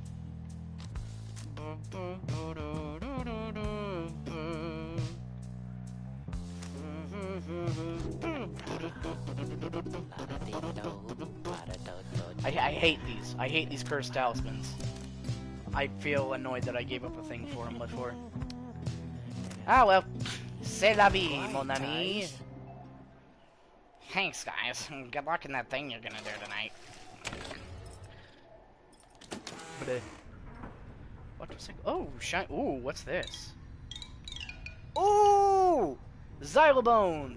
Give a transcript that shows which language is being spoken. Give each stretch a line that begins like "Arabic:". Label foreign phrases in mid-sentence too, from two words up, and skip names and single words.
English: I hate these. I hate these cursed talismans. I feel annoyed that I gave up a thing for him before. Ah well.
French: C'est la vie, mon ami.
English: Thanks, guys. Good luck in that thing you're gonna do tonight. What was it? Oh, shine. Ooh, what's this? Ooh! Xylobones!